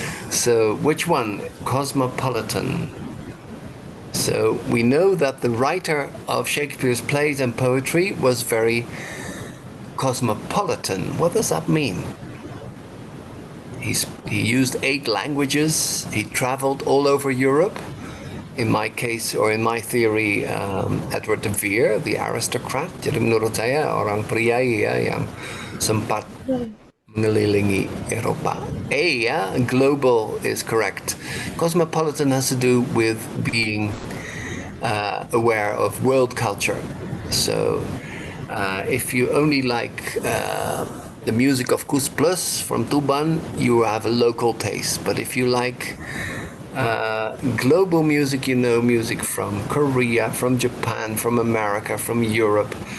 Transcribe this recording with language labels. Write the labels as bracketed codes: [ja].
[en] So which one? Cosmopolitan. So we know that the writer of Shakespeare's plays and poetry was very cosmopolitan. What does that mean? He used 8 languages. He traveled all over Europe. In my case, or in my theory, Edward de Vere, the aristocrat. [id] Jadi menurut saya orang priai ya yang sempat mengelilingi Eropa. [en] A, ya, global is correct. Cosmopolitan has to do with being aware of world culture. So if you only like the music of Kus Plus from Tuban, you have a local taste. But if you like global music, you know music from Korea, from Japan, from America, from Europe.